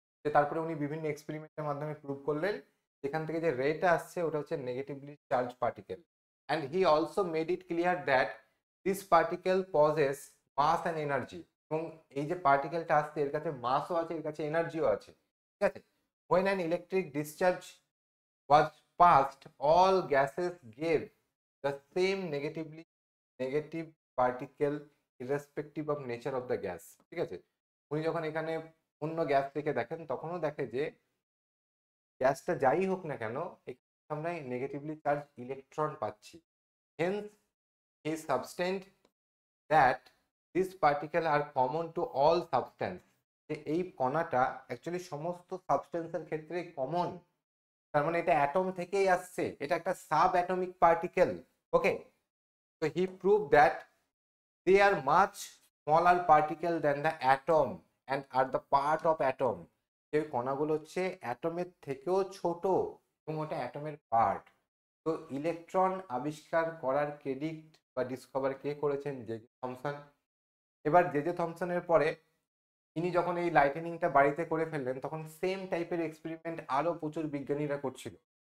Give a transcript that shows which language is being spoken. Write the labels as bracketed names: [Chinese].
[Bangla] যে তারপরে উনি বিভিন্ন এক্সপেরিমেন্টের মাধ্যমে প্রুভ করলেন যেখান থেকে যে রেটা আসছে ওটা হচ্ছে negatively charge particle. [English] And he also made it clear that this particle possess mass and energy. [Bangla] এবং এই যে পার্টিকেলটা আসছে এর কাছে মাসও আছে, এর কাছে এনার্জিও আছে, ঠিক আছে। [English] when an electric discharge was passed, all gases gave the same negative particle irrespective of nature of the gas, [Bangla] ঠিক আছে। উনি যখন এখানে অন্য গ্যাস থেকে দেখেন, তখনও দেখে যে গ্যাসটা যাই হোক না কেন, এখানে আমরা নেগেটিভলি চার্জ ইলেকট্রন পাচ্ছি। [English] hence he substantiated that this particle are common to all substance, [Bangla] যে এই কণাটা অ্যাকচুয়ালি সমস্ত সাবস্টেন্সের ক্ষেত্রে কমন। তার মানে এটা অ্যাটম থেকেই আসছে, এটা একটা sub atomic particle. [English] Okay, so he proved that they are much smaller particle than the atom and are the part of atom. [Bangla] যে কণাগুলো হচ্ছে অ্যাটমের থেকেও ছোট এবং ওটা অ্যাটমের পার্ট। তো ইলেকট্রন আবিষ্কার করার ক্রেডিট বা ডিসকভার কে করেছেন? J J Thomson. এবার জে জে থমসনের পরে ইনি যখন এই লাইটেনিংটা বাড়িতে করে ফেললেন, তখন সেম টাইপের এক্সপেরিমেন্ট আরো প্রচুর বিজ্ঞানীরা করছিল।